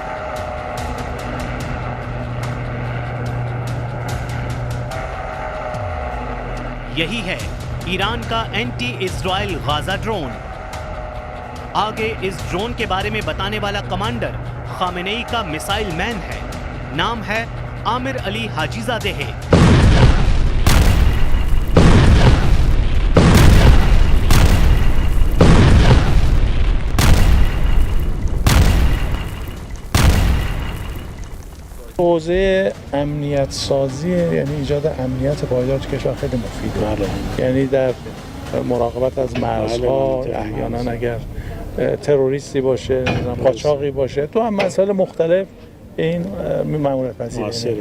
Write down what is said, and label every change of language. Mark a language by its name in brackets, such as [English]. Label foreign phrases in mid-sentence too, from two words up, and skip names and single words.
[Hindi] यही है ईरान का एंटी इजराइल गाजा ड्रोन। आगे इस ड्रोन के बारे में बताने वाला कमांडर खामेनेई का मिसाइल मैन है। नाम है आमिर अली हाजीजादे है। [Persian] حوزه امنیت سازی یعنی ایجاد امنیت پایدار تو کشور خیلی مفیده. یعنی در مراقبت از مرزها احیانا اگر تروریستی باشه، قاچاقی باشه، تو هم مسائل مختلف این مأموریت پذیری.